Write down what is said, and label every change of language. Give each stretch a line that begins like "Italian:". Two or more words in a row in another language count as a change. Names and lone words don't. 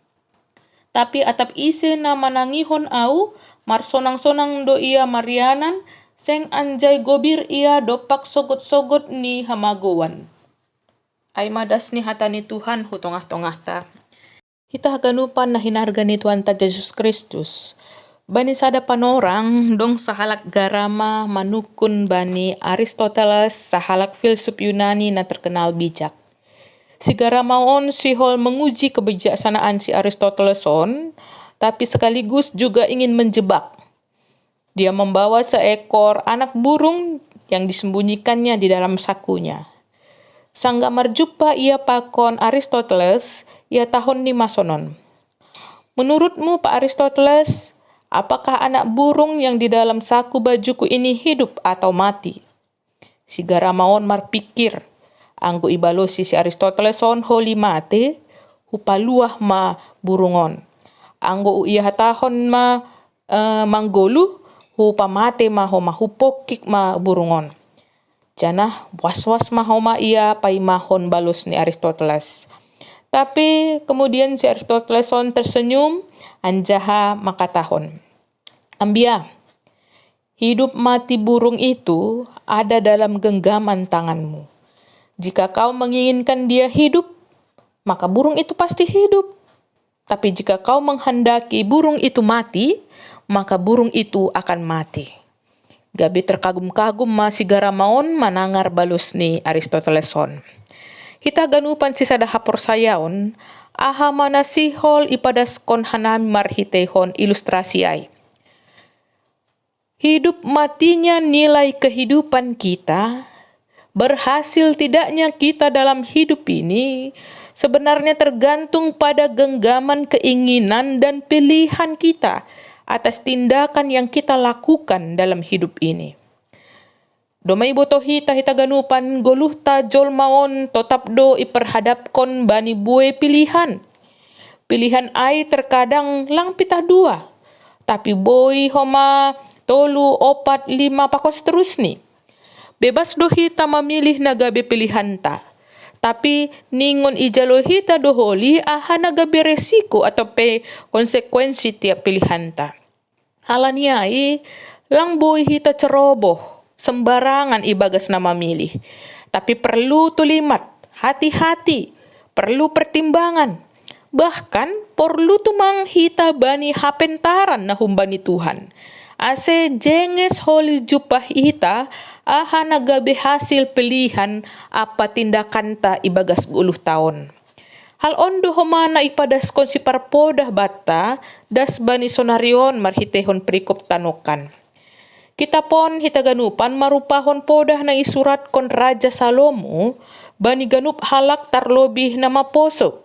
Batak Simalungun: Tapi atap ise na manangihon au, marsonang-sonang do ia marianan, seng anjay gobir ia dopak sogot-sogot ni hamagowan. Ay madas ni hata ni Tuhan hutongah-tongah ta. Kita haganupan na hinarga ni Tuhan ta Jesus Kristus. Bani sada panorang dong sahalak garama manukun bani Aristoteles sahalak filsuf Yunani na
Indonesian: terkenal bijak.
Batak Simalungun: Si garamaon si hol
Indonesian: menguji kebijaksanaan
Batak Simalungun: si Aristoteles on,
Indonesian: tapi sekaligus juga ingin menjebak. Dia membawa seekor anak burung yang disembunyikannya di dalam sakunya.
Batak Simalungun: Sangga marjupa ia pakon Aristoteles, ia tahun ni masonon.
Indonesian: Menurutmu Pak Aristoteles, apakah anak burung yang di dalam saku bajuku ini hidup atau mati?
Batak Simalungun: Si garamaon marpikir, anggo ibalosi si Aristoteles on holi mate, hupaluah ma burungon. Anggo ia hatahon ma manggolu, hupamate ma homa hupokik ma burungon. Janah was-was ma homa ia paimahon balos ni Aristoteles. Tapi kemudian si Aristoteles on tersenyum, anjaha makatahon. Ambia,
Indonesian: hidup mati burung itu ada dalam genggaman tanganmu. Jika kau menginginkan dia hidup, maka burung itu pasti hidup. Tapi jika kau menghendaki burung itu mati, maka burung itu akan mati.
Batak Simalungun: Gabi terkagum-kagum masih garamaon manangar balus ni Aristoteles on. Kita ganupan si sada hapor sayaon, aha manasihol ipadaskon hanami marhitehon ilustrasi ay.
Indonesian: Hidup matinya nilai kehidupan kita, berhasil tidaknya kita dalam hidup ini sebenarnya tergantung pada genggaman keinginan dan pilihan kita atas tindakan yang kita lakukan dalam hidup ini.
Batak Simalungun: Domai botohi hita ganupan goluh ta jolmaon totap do iperhadapkon bani bue pilihan. Pilihan ai terkadang lang pitah dua, tapi boi homa tolu, opat, lima pakos terus nih. Bebas do hita memilih nagabe pilihan ta. Tapi ningon ijalo hita doholi aha nagabe
Indonesian: resiko atau konsekuensi tiap
Batak Simalungun: pilihan ta. Halaniai lang boy hita
Indonesian: ceroboh sembarangan
Batak Simalungun: ibagas na memilih.
Indonesian: Tapi perlu tulimat, hati-hati, perlu pertimbangan. Bahkan perlu
Batak Simalungun: tumang hita bani hapentaran na humbani Tuhan. Ase jenges holi jupah hita aha nagabe hasil pilihan apa tindakan ta ibagas 10 tahun. Hal ondo homana ipadaskon si parpodah bata das bani sonarion marhitehon perikop tanokan. Kita pon hita ganupan marupahon podah na isurat kon Raja Salomo bani ganup halak tarlobih nama poso.